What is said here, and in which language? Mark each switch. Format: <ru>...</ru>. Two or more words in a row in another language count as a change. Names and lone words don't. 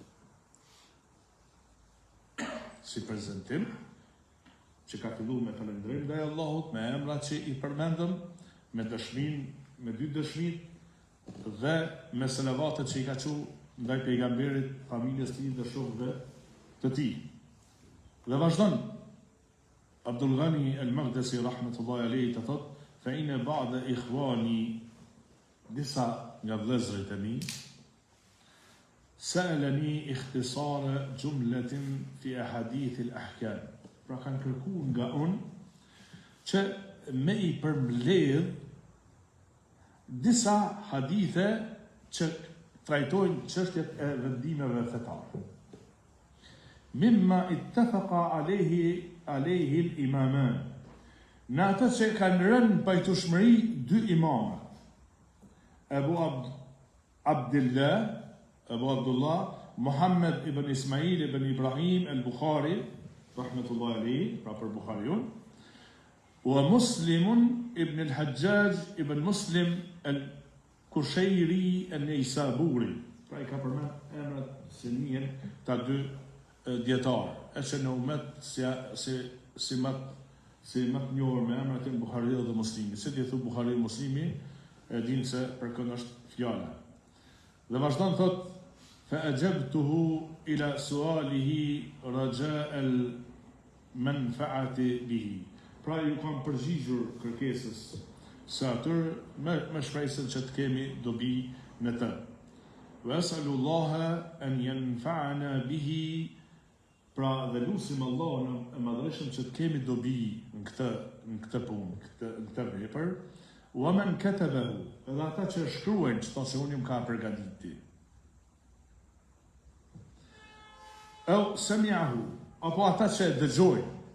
<sq>Si prezantim, që ka filluar me falëndrim ndaj Allahut, me emrat që i përmendëm, me dëshmin, me dy dëshmit, dhe me selavatet që i ka thënë ndaj pejgamberit, familjes të tij dhe shokëve të tij. Dhe vazhdon Abdul Ghani al-Maqdisi</sq> <ar>رحمة الله عليه</ar> <sq>të thotë,</sq> <ar>فإن بعض إخواني,</ar> <sq>disa nga vëllezërit e mi,</sq> <ar>سألني اختصار جملة في أحاديث الأحكام.</ar> <sq>Pra kanë kërkuar nga unë që me i përmbledh disa hadithe që trajtojnë çështjet e vendimeve fetare.</sq> <ar>مما اتفق عليه الإمامان.</ar> <sq>Në atë që kanë rënë pajtueshmëri dy imamat.</sq> <ar>أبو عبد الله محمد بن إسماعيل بن إبراهيم البخاري, رحمة الله عليه,</ar> <sq>pra për Bukhariun,</sq> <ar>ومسلم بن الحجاج بن مسلم القشيري النيسابوري.</ar> <sq>Pra i ka përmend emrat se njën ta dy djetarë, e që në umet si më të njohur me emrat e Buhariut dhe Muslimi. Se ti thu Buhariu Muslimi, e dinë se për kënë është fjala. Dhe vazhdon thot,</sq> <ar>فأجبته إلى سؤاله رجاء المنفعة به.</ar> <sq>Pra ju kam përgjigjur kërkesës së atyr me shpresën që të kemi dobi në të.</sq> <ar>وأسأل الله أن ينفعنا به.</ar> <sq>Pra dhe lusim Allahun e madhreshëm që të kemi dobi në këtë punë, në këtë vepër.</sq> <ar>ومن كتبه,</ar> <sq>edhe ata që shkruajnë çto se unë më ka përgatiti.</sq> <ar>أو سمعه,</ar> <sq>apo ata që dëgjojnë.</sq>